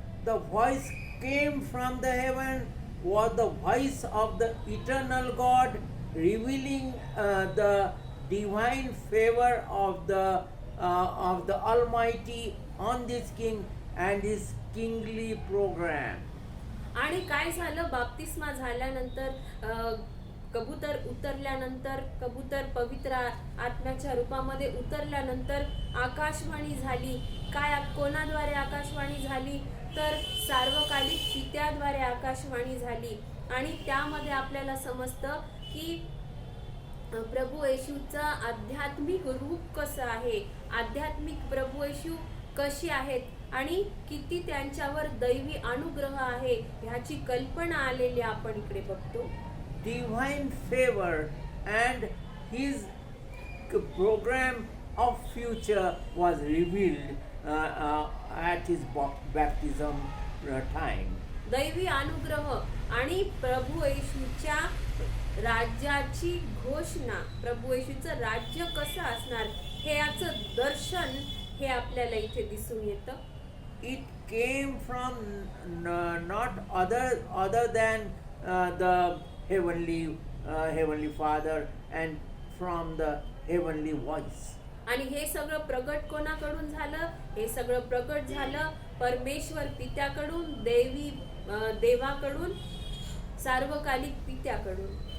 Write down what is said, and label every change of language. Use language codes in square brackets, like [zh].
[en] The voice came from the heaven was the voice of the eternal God, revealing the divine favor of the Almighty on this king and his kingly program. [mr] आणि काय झालं, बाप्तिस्मा झाल्यानंतर कबूतर उतरल्यानंतर, कबूतर पवित्र आत्म्याच्या रूपामध्ये उतरल्यानंतर आकाशवाणी झाली. काय, कोणाद्वारे आकाशवाणी झाली तर सार्वकालिक पित्याद्वारे आकाशवाणी झाली. आणि त्यामध्ये आपल्याला समजतं की प्रभू येशूचं आध्यात्मिक रूप कसं आहे आध्यात्मिक प्रभू येशू कशी आहेत आणि किती त्यांच्यावर दैवी अनुग्रह आहे ह्याची कल्पना आलेली आपण इकडे बघतो. [en] Divine favor and his program of future was revealed at his baptism time. [mr] दैवी अनुग्रह आणि प्रभू येशूच्या राज्याची घोषणा, प्रभू येशूचं राज्य कसं असणार हे याचं दर्शन हे आपल्याला इथे दिसून येतं. [en] It came from not other than the heavenly Father and from the heavenly voice. [mr] आणि हे सगळं प्रगट कोणाकडून झालं? हे सगळं प्रगट झालं परमेश्वर पित्याकडून, देवाकडून, सार्वकालिक पित्याकडून.